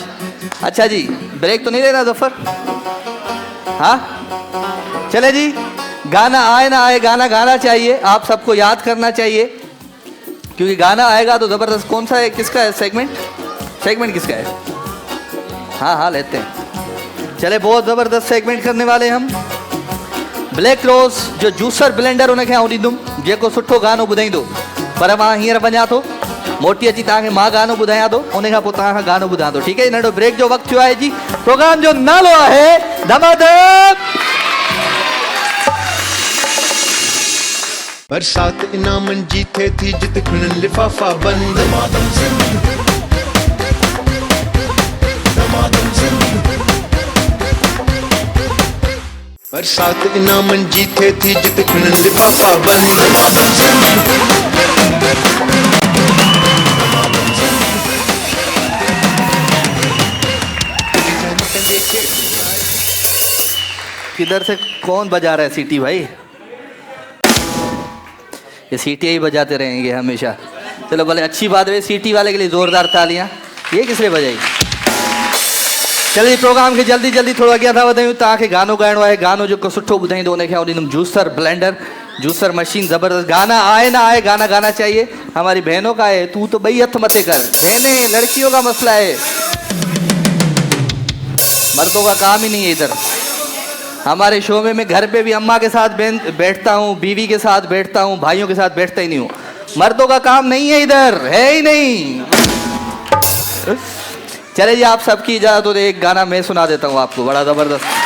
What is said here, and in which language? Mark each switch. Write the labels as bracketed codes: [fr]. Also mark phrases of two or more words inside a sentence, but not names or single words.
[ur] اچھا جی، بریک تو نہیں لینا ظفر؟ ہاں چلے جی، گانا آئے نہ آئے، گانا گانا چاہیے، آپ سب کو یاد کرنا چاہیے، کیونکہ گانا آئے گا تو زبردست. کون سا ہے، کس کا ہے سیگمنٹ? سیگمنٹ کس کا ہے؟ ہاں ہاں لیتے ہیں. چلے، بہت زبردست سیگمنٹ کرنے والے ہم. [sd] ब्लैक रोज जो जूसर ब्लेंडर उनखे आऊं ॾींदुमि जेको सुठो गानो ॿुधाईंदो। पर मां हींअर वञा थो, मोटी अची तव्हांखे मां गानो ॿुधायां थो, उन खां पोइ तव्हां गानो ॿुधां थो। ठीकु है, नंढो ब्रेक जो वक़्तु थियो आहे जी। प्रोग्राम जो नालो आहे धमाधम। बरसात इनामन जी थे थी जित खिणन लिफाफा बंद। दमादम सिंधी, दमादम सिंधी। बरसात इनामन जी थे थी जित खिणन लिफाफा बंद। दमादम सिंधी, [ur] کدھر سے کون بجا رہا ہے سیٹی بھائی? یہ سیٹی ہی بجاتے رہیں گے ہمیشہ. چلو بھلے، اچھی بات ہے، سیٹی والے کے لیے زوردار تالیاں. یہ کس نے بجائی؟ چلیے، پروگرام کے جلدی جلدی [sd] थोड़ा अॻियां था वधायूं। तव्हांखे गानो ॻाइणो आहे, गानो जेको सुठो ॿुधाईंदो उनखे ॾींदुमि जूसर ब्लेंडर, जूसर मशीन जबरदस्त। [ur] گانا آئے نہ آئے، گانا گانا چاہیے. ہماری بہنوں کا ہے, [sd] तू तो ॿई हथ मथे कर। [ur] بہنیں، لڑکیوں کا مسئلہ ہے، مردوں کا کام ہی نہیں ہے ادھر. ہمارے شو میں میں گھر پہ بھی اماں کے ساتھ بیٹھتا ہوں، بیوی کے ساتھ بیٹھتا ہوں، بھائیوں کے ساتھ بیٹھتا ہی نہیں ہوں. مردوں کا کام نہیں ہے ادھر، ہے ہی نہیں۔ چلے جی، آپ سب کی اجازت ہو تو ایک گانا میں سنا دیتا ہوں آپ کو، بڑا زبردست.